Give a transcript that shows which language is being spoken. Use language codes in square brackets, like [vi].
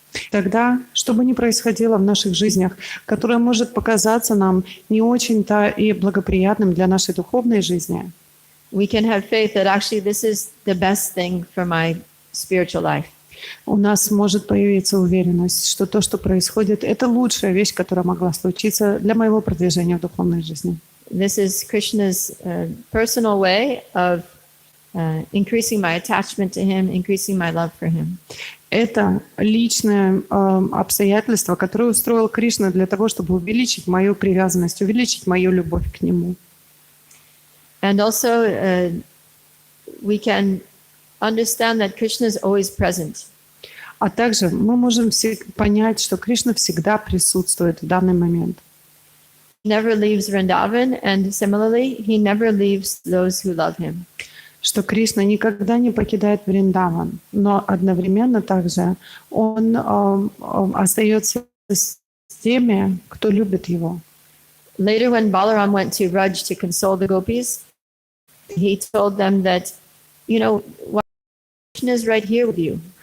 [ru] Тогда, что бы ни происходило в наших жизнях, которое может показаться нам не очень-то и благоприятным для нашей духовной жизни, [en] we can have faith that actually this is the best thing for my spiritual life. [ru] у нас может появиться уверенность, что то, что происходит, это лучшая вещь, которая могла случиться для моего продвижения в духовной жизни. [en] This is Krishna's personal way of increasing my attachment to him, increasing my love for him. [ru] Это личное обстоятельство, которое устроил Кришна для того, чтобы увеличить мою привязанность, увеличить мою любовь к Нему. [en] And also we can understand that Krishna is always present. [ru] А также мы можем понять, что Кришна всегда присутствует в данный момент. [en] He never leaves Vrindavan, and similarly, he never leaves those who love him. [ru] Что Кришна никогда не покидает Вриндаван, но одновременно также он остается с теми, кто любит его. [en] Later, when Balaram went to Raj to console the gopis, he told them that, Krishna is right here with you.